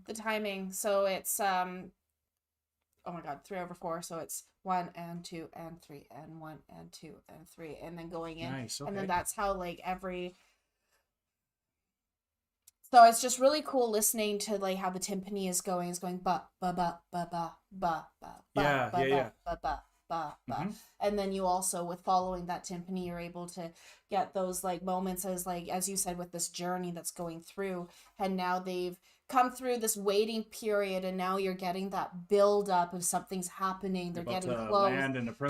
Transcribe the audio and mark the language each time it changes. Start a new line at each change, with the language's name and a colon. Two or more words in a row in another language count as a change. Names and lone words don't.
English: The timing. So it's oh my god, 3/4. So it's 1 and 2 and 3 and 1 and 2 and 3 and then going in. Nice. Okay. And then that's how like every. So it's just really cool listening to like how the timpani is going. It's going ba ba ba ba ba ba ba Yeah, ba yeah, yeah. ba ba ba ba. Mhm. And then you also, with following that timpani, you're able to get those like moments as you said, with this journey that's going through, and now they've come through this waiting period, and now you're getting that build up of something's happening. They're About getting to close. land and approach